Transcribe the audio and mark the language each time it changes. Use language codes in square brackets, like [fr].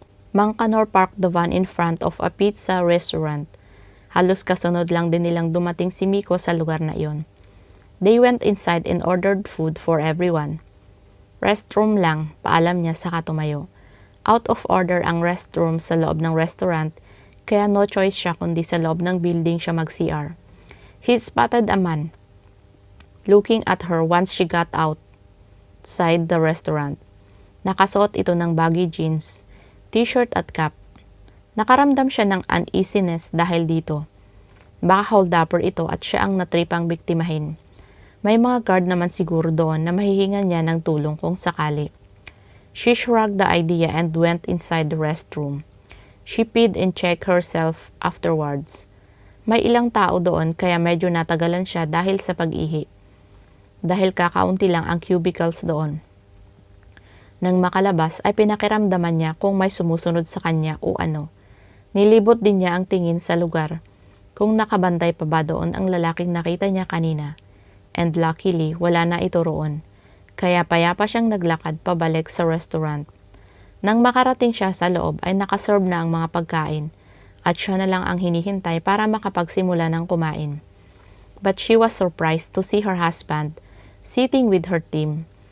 [en] Mang Kanor parked the van in front of a pizza restaurant. [tl] Halos kasunod lang din nilang dumating si Miko sa lugar na iyon. [en] They went inside and ordered food for everyone. [tl] Restroom lang, paalam niya saka tumayo. Out of order ang restroom sa loob ng restaurant, kaya no choice siya kundi sa loob ng building siya mag-CR. [en] He spotted a man looking at her once she got outside the restaurant. [tl] Nakasuot ito ng baggy jeans, t-shirt at cap. Nakaramdam siya ng uneasiness dahil dito. Baka hold-upper ito at siya ang natripang biktimahin. May mga guard naman siguro doon na mahihingan niya ng tulong kung sakali. [en] She shrugged the idea and went inside the restroom. She peed and checked herself afterwards. [tl] May ilang tao doon kaya medyo natagalan siya dahil sa pag-ihi. Dahil kakaunti lang ang cubicles doon. Nang makalabas ay pinakiramdaman niya kung may sumusunod sa kanya o ano. Nilibot din niya ang tingin sa lugar kung nakabantay pa ba doon ang lalaking nakita niya kanina. [en] And luckily, [tl] wala na ito roon. Kaya payapa siyang naglakad pabalik sa restaurant. Nang makarating siya sa loob ay nakaserve na ang mga pagkain at siya na lang ang hinihintay para makapagsimula ng kumain. [en] But she was surprised to see her husband sitting with her team.